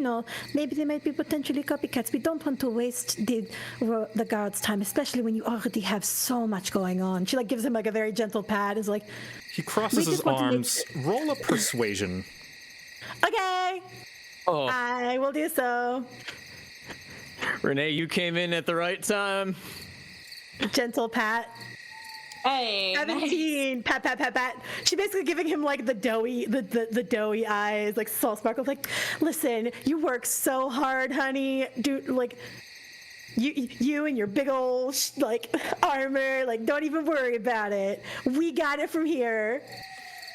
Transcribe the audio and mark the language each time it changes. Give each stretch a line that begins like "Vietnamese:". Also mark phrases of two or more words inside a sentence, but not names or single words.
English: Maybe they might be potentially copycats. We don't want to waste the guards' time, especially when you already have so much going on. She gives him a very gentle pat. Is He crosses his arms. Roll a persuasion. Okay. Oh, I will do so. Renee, you came in at the right time. Gentle pat. Hey, 17. Pat, pat, pat, pat. She's basically giving him the doughy eyes, soul sparkles. Listen, you work so hard, honey. Dude, you and your big old armor. Don't even worry about it. We got it from here.